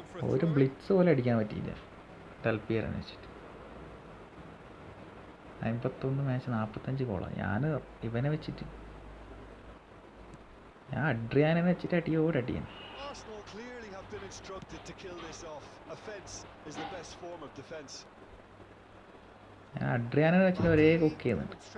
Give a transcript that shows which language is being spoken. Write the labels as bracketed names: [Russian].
[Malayalam] ഒരു ബ്ലിറ്റ്സ് പോലെ അടിക്കാൻ പറ്റിയില്ല ഡെൽപിയറിനെ വെച്ചിട്ട്. 51 മാച്ച് 45 ഗോളാണ്. ഞാൻ ഇവനെ വെച്ചിട്ട് ഞാൻ അഡ്രിയാനെ വെച്ചിട്ട് അടിയാൻ. [English] Arsenal clearly have been instructed to kill this off. Offense is the best form of defense. [Malayalam] ഞാൻ അഡ്രിയാനെ വെച്ചിട്ട് ഒരേ കുക്ക് ചെയ്യുന്നുണ്ട്.